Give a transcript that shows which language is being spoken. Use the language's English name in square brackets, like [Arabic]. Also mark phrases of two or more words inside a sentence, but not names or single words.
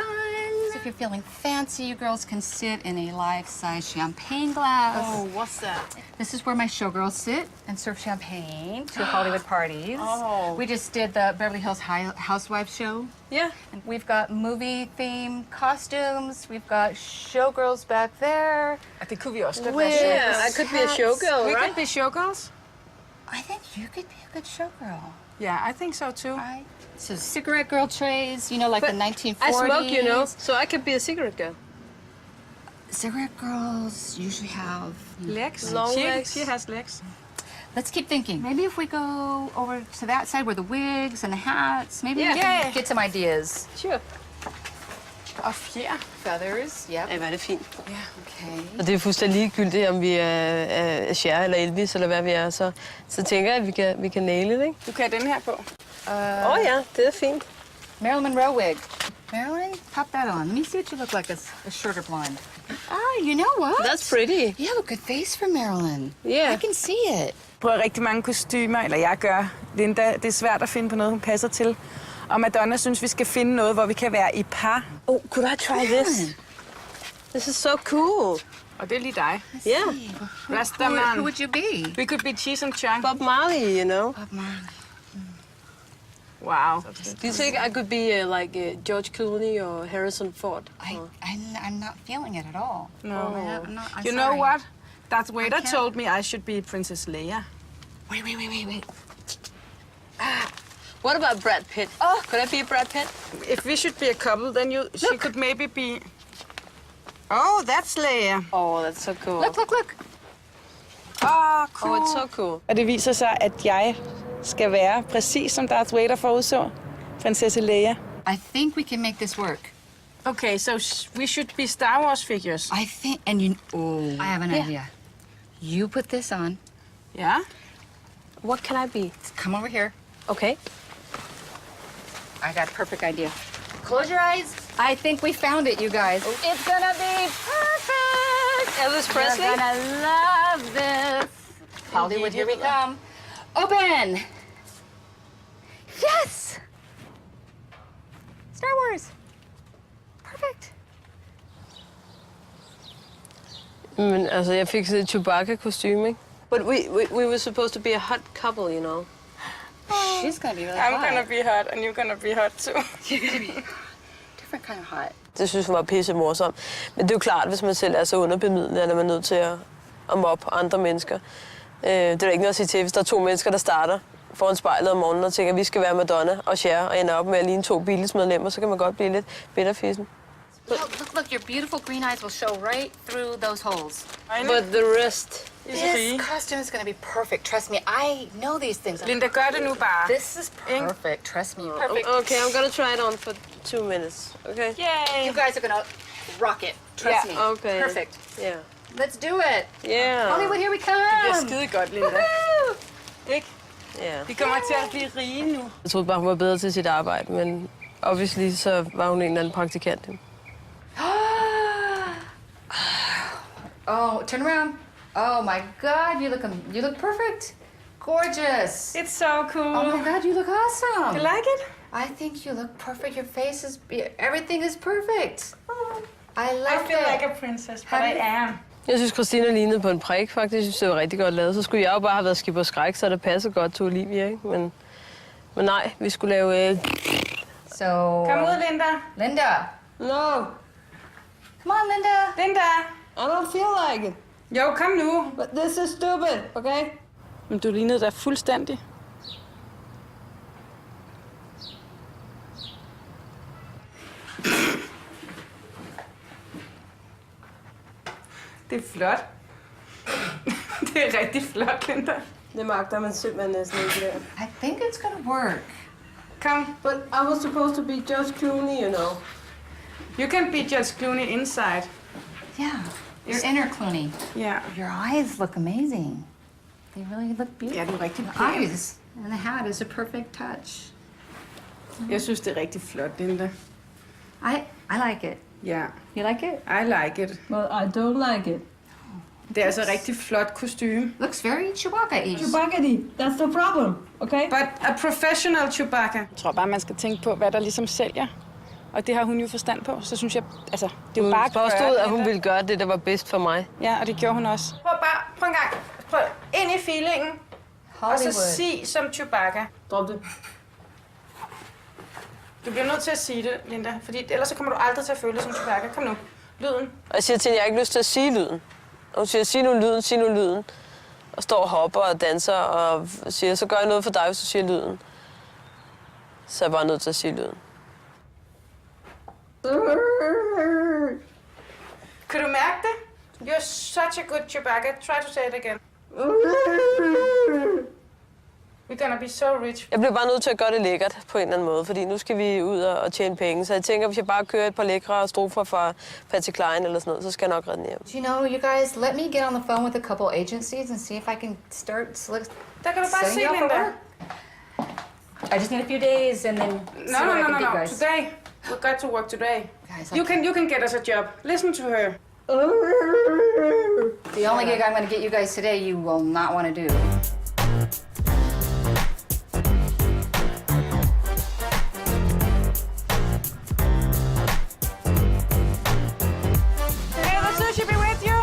[English] If you're feeling fancy, you girls can sit in a life-size champagne glass. Oh, what's that? This is where my showgirls sit and serve champagne to Hollywood parties. Oh. We just did the Beverly Hills Housewives show. Yeah. And we've got movie-themed costumes. We've got showgirls back there. [Danish] Og det kunne vi også godt [English] Wigs, [Danish] være. [English] Yeah, I could be a showgirl, We right? could be showgirls. I think you could be a good showgirl. Yeah, I think so too. Right? So cigarette girl trays, you know, like But the 1940s. I smoke, you know, so I could be a cigarette girl. Cigarette girls usually have... Legs. Long she, legs. She has legs. Let's keep thinking. Maybe if we go over to that side where the wigs and the hats, maybe we Yeah. can get some ideas. Sure. [Danish] Og fjer. [English] Feathers, yep. [Danish] Ej, hvor er det fint. [English] Okay. [Danish] Og det er fuldstændig ligegyldigt, om vi er Cher eller Elvis, eller hvad vi er. Så tænker jeg, at vi kan naile det, ikke? Du kan have den her på. Ja, det er fint. [English] Marilyn Monroe wig. Marilyn, pop that on. Let me see what you look like as a shorter blonde. Ah, you know what? That's pretty. You have a good face for Marilyn. Yeah. I can see it. [Danish] Prøver rigtig mange kostymer, eller jeg gør. Linda, det er svært at finde på noget, hun passer til. Og Madonna synes, vi skal finde noget, hvor vi kan være i par. [English] Oh, could I try this? This is so cool. [Danish] Og det er lige dig. [English] Yeah. Rastaman. Who would you be? We could be Cheese and Chunk. Bob Marley, you know. Bob Marley. Wow. Do you think I could be like George Clooney or Harrison Ford? I'm not feeling it at all. No. I'm You know sorry. what? Darth Vader can't- told me I should be Princess Leia. Wait. What about Brad Pitt? Oh, could I be Brad Pitt? If we should be a couple, then she could maybe be... Oh, that's Leia. Oh, that's so cool. Look. Oh, cool. Oh, it's so cool. [Danish] Og det viser sig, at jeg skal være præcis som Darth Vader forudså. Prinsesse Leia. [English] I think we can make this work. Okay, so we should be Star Wars figures. I think, and you... Oh. I have an idea. You put this on. Yeah? What can I be? Come over here. Okay. I got a perfect idea. Close your eyes. I think we found it, you guys. It's gonna be perfect. Elvis Presley? You're gonna love this. Hollywood, here we come. Open. Yes. Star Wars. Perfect. [Danish] Men altså, jeg fik sådan et Chewbacca-kostyme, ikke? [English] But we were supposed to be a hot couple, you know. She's gonna be really I'm hot. gonna be hot, and you're gonna be hot too. You're gonna be different kind of hot. [Danish] Det synes hun var pisse morsomt. Men det er jo klart, hvis man selv er så underbemidlet, at man er nødt til at mobbe andre mennesker. Det er der ikke noget at sige til, hvis der er to mennesker, der starter foran spejlet om morgenen og tænker, at vi skal være Madonna og Cher, og ender op med at ligne to Beatles-medlemmer, så kan man godt blive lidt bitterfissen. [English] Look, your beautiful green eyes will show right through those holes. But the rest... This costume is gonna be perfect. Trust me, I know these things. [Danish] Linda, gør det nu bare. [English] This is perfect. Trust me. Perfect. Okay, I'm gonna try it on for 2 minutes, okay? Yay! You guys are gonna rock it. Trust me. Okay. Perfect. Yeah. Let's do it. Yeah. Hollywood, here we [Danish] Det er [English] come. [Danish] skide godt, Linda. Woo! Ikke? [English] Yeah. [Danish] Vi kommer til at blive rige nu. Jeg troede bare, hun var bedre til sit arbejde, men obviously så var hun en eller anden praktikant. [English] Oh, turn around. Oh my God, you look perfect. Gorgeous. It's so cool. Oh my God, you look awesome. You like it? I think you look perfect. Your face is, everything is perfect. I love I feel it. like a princess, but I am. [Danish] Jeg synes, Christina lignede på en prik, faktisk. Jeg synes, det var rigtig godt lavet. Så skulle jeg jo bare have været skib og skræk, så det passer godt til Olivia, ikke? Men nej, vi skulle lave... [English] So. [Danish] Kom ud, Linda. Linda. [English] No, Come on, Linda. Linda. I don't feel like it. [Danish] Jo, kom nu. [English] But this is stupid, okay? [Danish] Men du lignede da fuldstændig. Det er flot. Det er rigtig flot, Linda. Det magter man simpelthen næsten ikke der. [English] I think it's gonna work. [Danish] Kom. [English] But I was supposed to be George Clooney, you know. You can be George Clooney inside. Yeah. Your inner Clooney. Yeah. Your eyes look amazing. They really look beautiful. [Danish] Ja, du er rigtig [English] The [Danish] pæn. [English] eyes and the hat is a perfect touch. [Danish] Jeg synes, det er rigtig flot, Linda. [English] I like it. [Danish] Ja, [English] You like it? I like it. Well, I don't like it. [Danish] Det er altså rigtig flot kostume. [English] Looks very Chewbacca-ish. Chewbacca, that's the problem, okay? But a professional Chewbacca. [Danish] Jeg tror bare, man skal tænke på, hvad der ligesom sælger. Og det har hun jo forstand på. Så synes jeg, altså, det er jo Hun bare at gøre påstod, det, at hun Linda. ville gøre det, der var bedst for mig. Ja, og det gjorde hun også. Prøv en gang. Prøv ind i feelingen. Og så sig som Chewbacca. Drop det. Du bliver nødt til at sige det, Linda. Fordi ellers så kommer du aldrig til at føle dig som Chewbacca. Kom nu. Lyden. Og jeg siger til hende, jeg har ikke lyst til at sige lyden. Og hun siger, sig nu lyden, sig nu lyden. Og står og hopper og danser og siger, så gør jeg noget for dig, hvis du siger lyden. Så er jeg bare nødt til at sige lyden. Kan du mærke det? [English] You're such a good Chewbacca. Try to say it again. We're gonna be so rich. [Danish] Jeg bliver bare nødt til at gøre det lækkert på en eller anden måde, fordi nu skal vi ud og tjene penge. Så jeg tænker, hvis jeg bare kører et par lækre strofer fra Patsy Cline eller sådan noget, så skal jeg nok redde den hjem. [English] You know, you guys, let me get on the phone with a couple agencies and see if I can start [Danish] Der kan du bare se, [English] setting you up for [Danish] Linda. [English] work. I just need a few days and then see what I can do, guys. Today. We've got to work today. Guys, You can get us a job. Listen to her. The only gig I'm going to get you guys today, you will not want to do. May the sushi be with you.